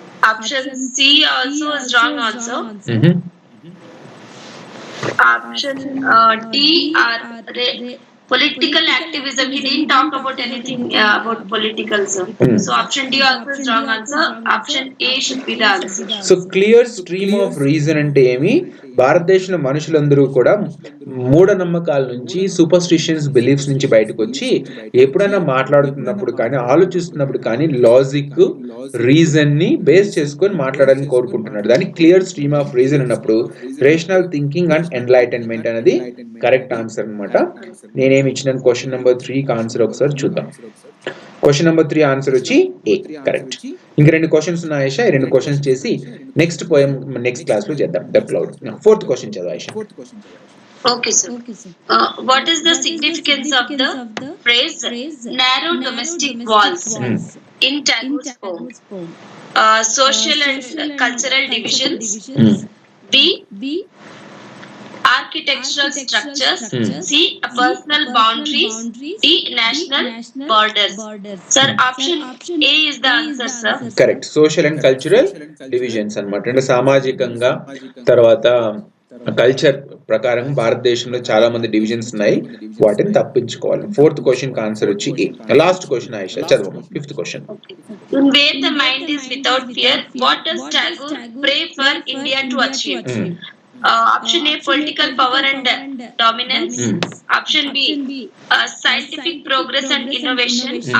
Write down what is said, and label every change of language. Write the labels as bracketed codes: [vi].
[en] Option C also is wrong also. Mhm. Option D are political activism. He didn't talk about anything about politicalism. Hmm. So option D also is wrong answer. Option A should be the answer. [te] So clear stream of reason అంటే ఏమి, భారతదేశంలో మనుషులందరూ కూడా మూఢనమ్మకాల నుంచి, superstitions beliefs నుంచి బయటకు వచ్చి ఎప్పుడైనా మాట్లాడుతున్నప్పుడు కానీ, ఆలోచిస్తున్నప్పుడు కానీ లాజిక్ రీజన్ ని బేస్ చేసుకొని మాట్లాడాలని కోరుకుంటున్నాడు. దాన్ని [en] clear stream of reason [te] అన్నప్పుడు [en] rational thinking and enlightenment [te] అనేది కరెక్ట్ ఆన్సర్ అన్నమాట. నేనేమి ఇచ్చిన క్వశ్చన్ నెంబర్ 3కి ఆన్సర్ ఒకసారి చూద్దాం. క్వశ్చన్ నెంబర్ 3 ఆన్సర్ వచ్చి ఏ, కరెక్ట్. ఇంక 2 క్వశ్చన్స్ ఉన్నాయి ఆయిషా, ఈ 2 క్వశ్చన్స్ చేసి నెక్స్ట్ పోయం నెక్స్ట్ క్లాస్ లో చేద్దాం. The cloud. 4th క్వశ్చన్ చదువు Ayesha. [en] Okay, sir. What is the significance of the phrase narrow domestic walls in Tagore's poem? Social and cultural divisions. B. Architectural structures. C. Personal boundaries. D. National borders. Sir, option A is the answer, sir. [te] Correct. Social and cultural divisions అన్నమాట. అంటే సామాజికంగా తర్వాత culture ప్రకారం భారతదేశంలో చాలా మంది divisions ఉన్నాయి, వాటిని తప్పించుకోవాలి. 4th క్వశ్చన్ కి ఆన్సర్ వచ్చి ఏ. Last question Ayesha చదవము. 5th question. [en] In where the mind is without fear, what does Tagore pray for India to achieve? Option A, political power and dominance. Option B, scientific progress and innovation.